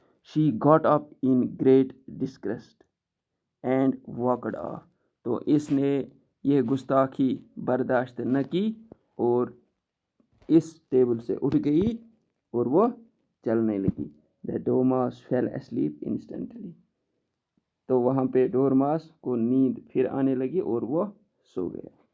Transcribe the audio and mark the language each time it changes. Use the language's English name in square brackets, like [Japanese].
[English] She got up in great disgust and walked off. [Urdu] تو اس نے یہ گستاخی برداشت نہ کی اور اس ٹیبل سے اٹھ گئی اور وہ چلنے لگی. [English] The dormouse fell asleep instantly. [Urdu] تو وہاں پہ ڈورماس کو نیند پھر آنے لگی اور وہ سو گیا.